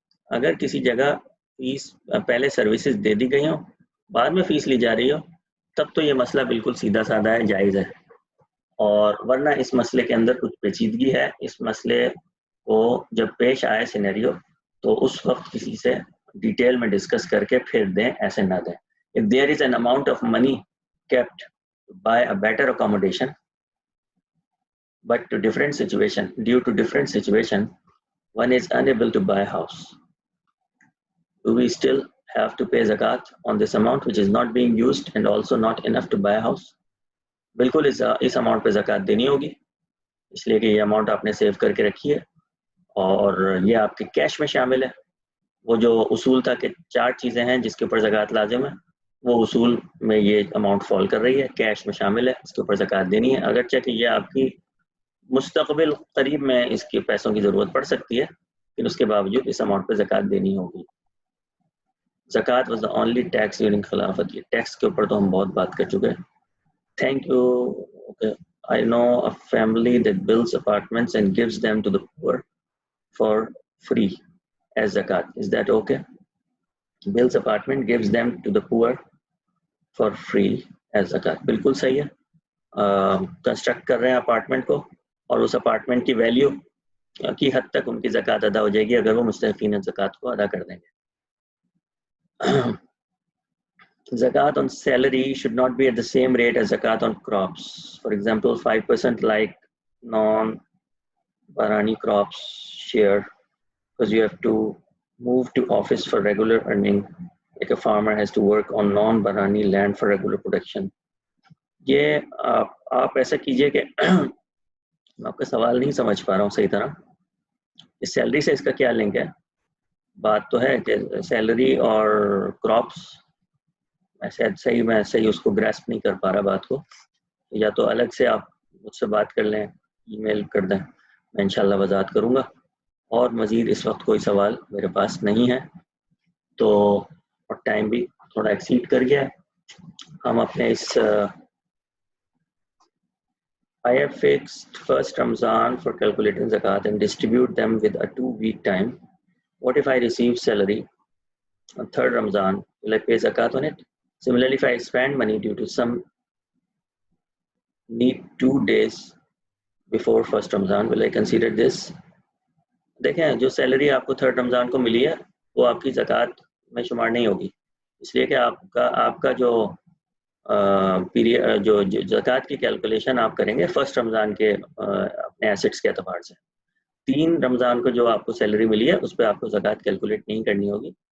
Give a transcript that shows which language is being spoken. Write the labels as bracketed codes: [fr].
[ur] اگر کسی جگہ فیس پہلے سروسز دے دی گئی ہوں، بعد میں فیس لی جا رہی ہو، تب تو یہ مسئلہ بالکل سیدھا سادہ ہے، جائز ہے. اور ورنہ اس مسئلے کے اندر کچھ پیچیدگی ہے. اس مسئلے کو جب پیش آئے سینیریو تو اس وقت کسی سے ڈیٹیل میں ڈسکس کر کے پھر دیں، ایسے نہ دیں. [en] If there is an amount of money kept to buy a better accommodation, but to different situation, due to different situation, one is unable to buy a house, do we still have to pay zakat on this amount which is not being used and also not enough to buy a house? [ur] بالکل اس amount پہ زکوٰۃ دینی ہوگی، اس لیے کہ یہ amount آپ نے سیو کر کے رکھی ہے اور یہ آپ کے کیش میں شامل ہے. وہ جو اصول تھا کہ 4 چیزیں ہیں جس کے اوپر زکوٰۃ لازم ہے، وہ اصول میں یہ اماؤنٹ فال کر رہی ہے، کیش میں شامل ہے، اس کے اوپر زکوٰۃ دینی ہے. اگرچہ کہ یہ آپ کی مستقبل قریب میں اس کے پیسوں کی ضرورت پڑ سکتی ہے، لیکن اس کے باوجود اس اماؤنٹ پہ زکوٰۃ دینی ہوگی. [en] Zakat was the only tax during khilafat. [ur] یہ ٹیکس کے اوپر تو ہم بہت بات کر چکے ہیں. [en] Thank you. Okay. I know a family that builds apartments and gives them to the poor for free as zakat. Is that okay? Builds apartment, gives them to the poor for free as zakat. [ur] بالکل صحیح ہے. Construct کر رہے ہیں apartment کو اور اس apartment کی value کی حد تک ان کی زکات ادا ہو جائے گی اگر وہ مستحقین زکات کو ادا کر دیں گے. [en] Zakat on salary should not be at the same rate as zakat on crops. For example, 5% like non-barani crops share, because you have to move to office for regular earning, like a farmer has to work on non-barani land for regular production. [ur] یہ آپ ایسا کیجئے کہ میں آپ کا سوال نہیں سمجھ پا رہا ہوں صحیح طرح. اس سیلری سے اس کا کیا لنک ہے؟ بات تو ہے کہ سیلری اور کراپس میں صحیح اس کو گراسپ نہیں کر پا رہا بات کو. یا تو الگ سے آپ مجھ سے بات کر لیں، ای میل کر دیں، میں انشاءاللہ وضاحت کروں گا. اور مزید اس وقت کوئی سوال میرے پاس نہیں ہے، تو اور ٹائم بھی تھوڑا ایکسیڈ کر گیا ہے. ہم اپنے اس [en] I have fixed first Ramzan for calculating zakat and distribute them with a 2-week time. What if I receive salary on third Ramzan? Will I pay zakat on it? Similarly, if I spend money due to some need 2 days before first Ramzan, will I consider this? [ur] دیکھیں جو salary آپ کو third رمضان کو ملی ہے وہ آپ کی زکوٰۃ میں شمار نہیں ہوگی، اس لیے کہ آپ کا جو پیریڈ جو زکوٰۃ کی کیلکولیشن آپ کریں گے فرسٹ رمضان کے اپنے ایسٹس کے اعتبار سے. 3 رمضان کو جو آپ کو سیلری ملی ہے اس پہ آپ کو زکوٰۃ کیلکولیٹ نہیں کرنی ہوگی.